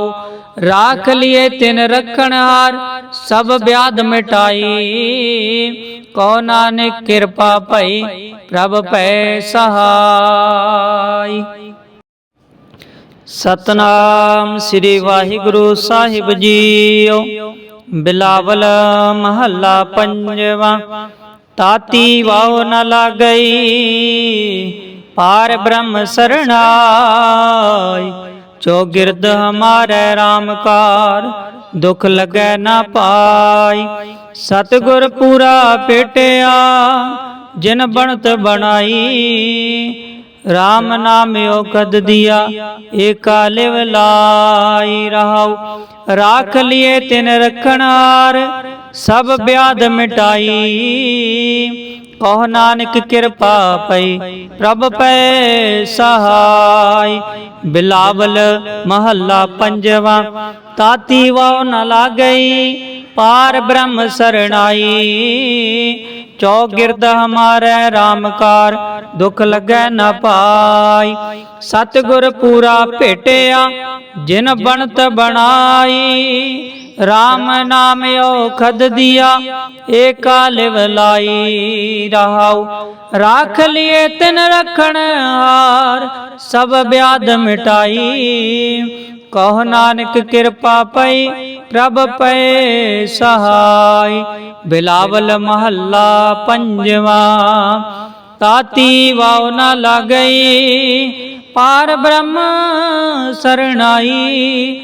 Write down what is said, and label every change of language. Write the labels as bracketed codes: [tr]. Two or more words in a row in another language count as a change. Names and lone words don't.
[pa] ਰਾਖ ਲਿਏ ਤਿਨ ਰਖਨ ਹਾਰ ਸਭ ਬਿਆਧ ਮਿਟਾਈ ਕਹੋ ਨਾਨਕ ਕਿਰਪਾ ਪਈ ਪ੍ਰਭ ਪੈ ਸਹਾਇ। ਸਤਿਨਾਮ ਸ੍ਰੀ ਵਾਹਿਗੁਰੂ ਸਾਹਿਬ ਜੀਓ। ਬਿਲਾਵਲ ਮਹਲਾ ਪੰਜਵਾ ਤਾਤੀ ਵਾਉ ਨ ਲਾਗਈ ਪਾਰ ਬ੍ਰਹਮ ਸਰਣਾਈ। ਚਉਗਿਰਦ ਹਮਾਰੈ ਰਾਮ ਕਾਰ ਦੁਖ ਲਗੈ ਨ ਪਾਈ। ਸਤਿਗੁਰ ਪੂਰਾ ਭੇਟਿਆ ਜਿਨਿ ਬਣਤ ਬਣਾਈ ਰਾਮ ਨਾਮ ਅਉਖਧ ਦੀਆ ਏਕਾ ਲਿਵ ਲਾਈ ਰਹਾਉ। ਰਾਖ ਲਿਏ ਤਿਨ ਰਖਨ ਹਾਰ ਸਭ ਬਿਆਧ ਮਿਟਾਈ ਕਹੋ ਨਾਨਕ ਕਿਰਪਾ ਪਈ ਪ੍ਰਭ ਪੈ ਸਹਾਇ। ਬਿਲਾਵਲ ਮਹਲਾ ਪੰਜਵਾ ਤਾਤੀ ਵਾਉ ਨ ਲਾਗਈ ਪਾਰ ਬ੍ਰਹਮ ਸਰਣਾਈ। ਚਉਗਿਰਦ ਹਮਾਰੈ ਰਾਮ ਕਾਰ ਦੁਖ ਲਗੈ ਨ ਪਾਈ। ਸਤਿਗੁਰ ਪੂਰਾ ਭੇਟਿਆ ਜਿਨਿ ਬਣਤ ਬਣਾਈ ਰਾਮ ਨਾਮ ਅਉਖਧ ਦੀਆ ਏਕਾ ਲਿਵ ਲਾਈ ਰਹਾਉ। ਰਾਖ ਲਿਏ ਤਿਨ ਰਖਨ ਹਾਰ ਸਭ ਬਿਆਧ ਮਿਟਾਈ ਕਹੁ ਨਾਨਕ ਕਿਰਪਾ ਪਈ ਪ੍ਰਭ ਪਏ ਸਹਾਈ। ਬਿਲਾਵਲ ਮਹੱਲਾ ਪੰਜਵਾ। ਤਾਤੀ ਵਾਉ ਨ ਲਾਗਈ ਪਾਰ ਬ੍ਰਹਮ ਸਰਣਾਈ।